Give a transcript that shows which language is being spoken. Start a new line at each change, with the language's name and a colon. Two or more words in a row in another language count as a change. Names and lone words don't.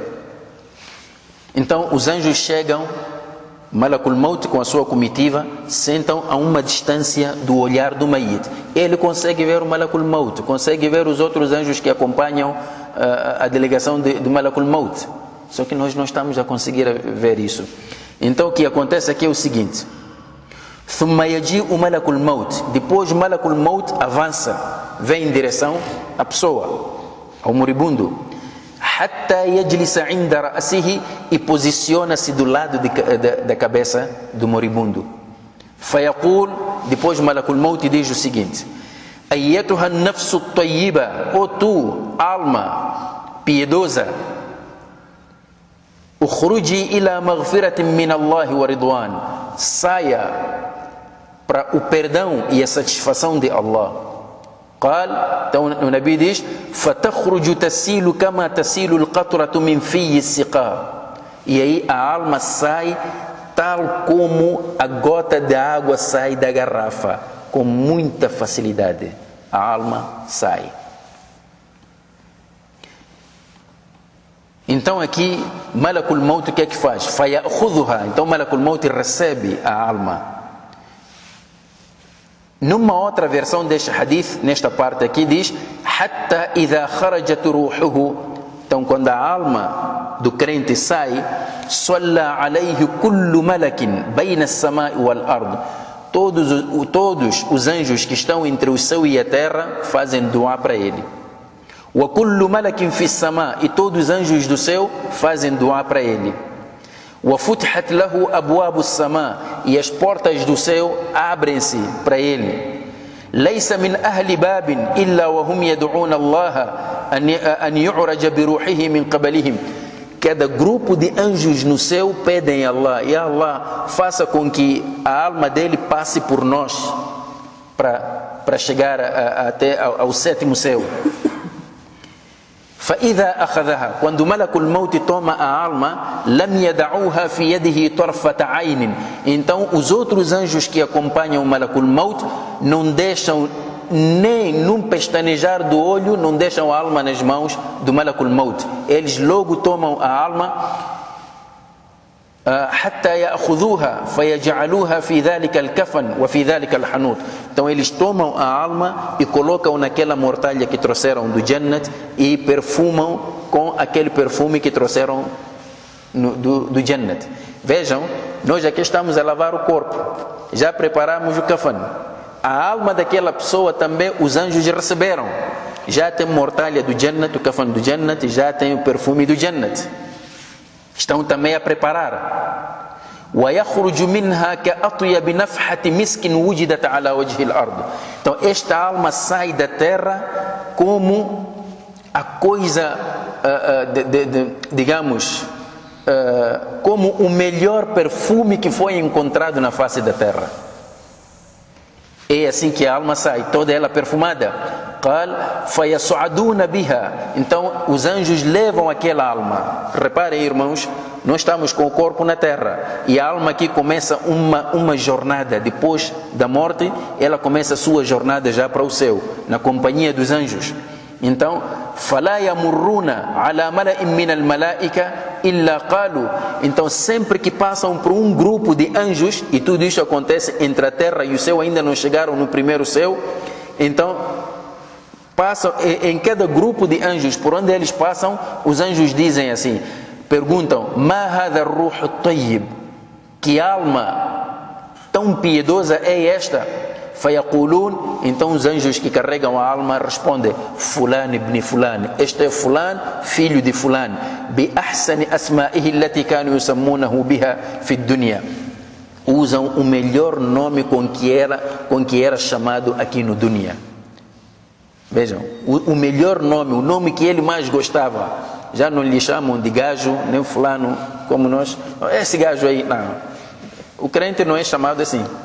Portuguese: Então os anjos chegam, Malakul Maut com a sua comitiva, sentam a uma distância do olhar do Mayit. Ele consegue ver o Malakul Maut, consegue ver os outros anjos que acompanham a delegação do Malakul Maut. Só que nós não estamos a conseguir ver isso. Então o que acontece aqui é o seguinte:
Arabic: ثم يجيء ملك الموت.
Portuguese: Depois o Malakul Maut avança, vem em direção à pessoa, ao moribundo.
Arabic: حتى يجلس عند رأسه,
Portuguese: e posiciona-se do lado da cabeça do moribundo. فيقول, depois o Malakul Maut diz o seguinte:
Arabic: أيتها النفس الطيبة,
Portuguese: ó tu, alma piedosa,
Arabic: اخرجي إلى مغفرة من الله ورضوان,
Portuguese: saia para o perdão e a satisfação de Allah.
Arabic: قال,
Portuguese: então o Nabi diz:
Arabic: فتخرج تسيل كما تسيل القطرة من في السقاء.
Portuguese: E aí a alma sai tal como a gota de água sai da garrafa, com muita facilidade. A alma sai. Então aqui Malakul Maut o que é que faz?
Arabic: فيأخذها.
Portuguese: Então Malakul Maut recebe a alma. Numa outra versão deste hadith, nesta parte aqui diz:
Arabic: حتى إذا خرجت روحه.
Portuguese: Então quando a alma do crente sai,
Arabic: صلى عليه كل ملك بين السماء والأرض.
Portuguese: Todos os anjos que estão entre o céu e a terra fazem dua para ele.
Arabic: وكل ملك في السماء,
Portuguese: e todos os anjos do céu fazem dua para ele.
Arabic: وفتحت له أبواب السماء,
Portuguese: e as portas do céu abrem-se para ele.
Arabic: ليس من أهل باب إلا وهم يدعون الله أن يعرج بروحه من قبلهم.
Portuguese: Cada grupo de anjos no céu pedem a Allah: e Allah, faça com que a alma dele passe por nós para chegar até ao sétimo céu.
Arabic: فإذا أخذها,
Portuguese: quando Malakul Maut toma a alma,
Arabic: لم يدعوها في يده طرفة عين.
Portuguese: Então os outros anjos que acompanham Malakul Maut não deixam nem num pestanejar do olho, não deixam a alma nas mãos do Malakul Maut. Eles logo tomam a alma,
Arabic: حتى يأخذوها فيجعلوها في ذلك الكفن وفي ذلك الحنوط.
Portuguese: Então eles tomam a alma e colocam naquela mortalha que trouxeram do Jannat e perfumam com aquele perfume que trouxeram do Jannat. Vejam, nós aqui estamos a lavar o corpo, já preparamos o kafan. A alma daquela pessoa também os anjos receberam. Já tem mortalha do Jannat, o kafan do Jannat, e já tem o perfume do Jannat. Estão também a preparar.
Arabic: ويخرج منها كأطيب نفحة مسك وجدت على وجه الأرض.
Portuguese: Então esta alma sai da terra como a coisa, digamos, como o melhor perfume que foi encontrado na face da terra. É assim que a alma sai, toda ela perfumada.
Arabic: قال فيصعدون بها.
Portuguese: Então os anjos levam aquela alma. Reparem, irmãos, nós estamos com o corpo na terra e a alma aqui começa uma jornada. Depois da morte, ela começa a sua jornada já para o céu, na companhia dos anjos. Então,
Arabic: فلا يمرون على ملأ من الملائكة إلا قالوا.
Portuguese: Então sempre que passam por um grupo de anjos, e tudo isso acontece entre a terra e o céu, ainda não chegaram no primeiro céu, então passam em cada grupo de anjos, por onde eles passam, os anjos dizem assim, perguntam:
Arabic: ما هذا الروح الطيب,
Portuguese: que alma tão piedosa é esta? فيقولون, então os anjos que carregam a alma respondem:
Arabic: فلان ابن فلان,
Portuguese: este é fulano, filho de fulano,
Arabic: بأحسن أسمائه التي كانوا يسمونه بها في الدنيا,
Portuguese: usam o melhor nome com que era chamado aqui no dunya. Vejam, o melhor nome, o nome que ele mais gostava, já não lhe chamam de gajo, nem fulano, como nós. Esse gajo aí, não. O crente não é chamado assim.